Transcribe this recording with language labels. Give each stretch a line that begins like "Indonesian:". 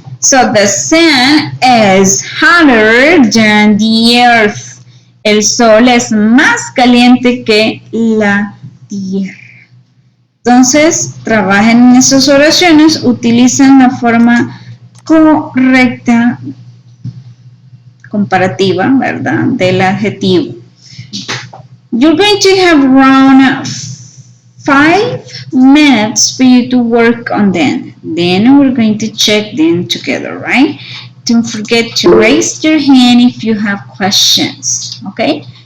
English: So, the sun is hotter than the earth.
Spanish: El sol es más caliente que la tierra. Entonces, trabajen en esas oraciones, utilicen la forma correcta comparativa, ¿verdad? Del adjetivo.
English: You're going to have around 5 minutes for you to work on them. Then we're going to check them together, right? Don't forget to raise your hand if you have questions, okay?